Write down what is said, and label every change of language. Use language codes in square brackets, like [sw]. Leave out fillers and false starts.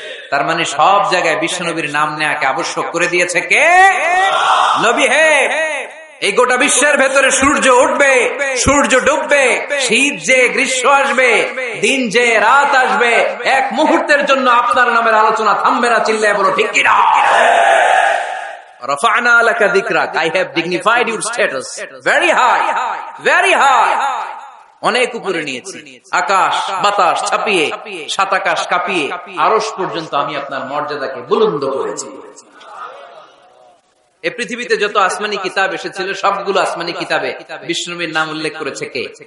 [bn] তার মানে সব জায়গায় বিশ্বনবীর নাম নেওয়াকে আবশ্যক করে দিয়েছে কে? নবী। হে, এই গোটা বিশ্বের ভেতরে সূর্য উঠবে, সূর্য ডুববে, শীত যে গ্রীষ্ম আসবে, দিন যে রাত আসবে, এক মুহূর্তের জন্য আপনার নামের আলোচনা থামবে না। চিল্লায় বলো ঠিক কিনা? [ar] رفعنا لك ذكرك, [en] I have dignified your status very high, very high. [bn] অনেক উপরে নিয়েছি, আকাশ বাতাস ছাপিয়ে, সাত আকাশ কাঁপিয়ে আরশ পর্যন্ত আমি আপনার মর্যাদাকে বুলন্দ করেছি। এই পৃথিবীতে যত আসমানি কিতাব এসেছিল, সবগুলো আসমানি কিতাবে বিষ্ণুনবীর নাম উল্লেখ করেছে কে?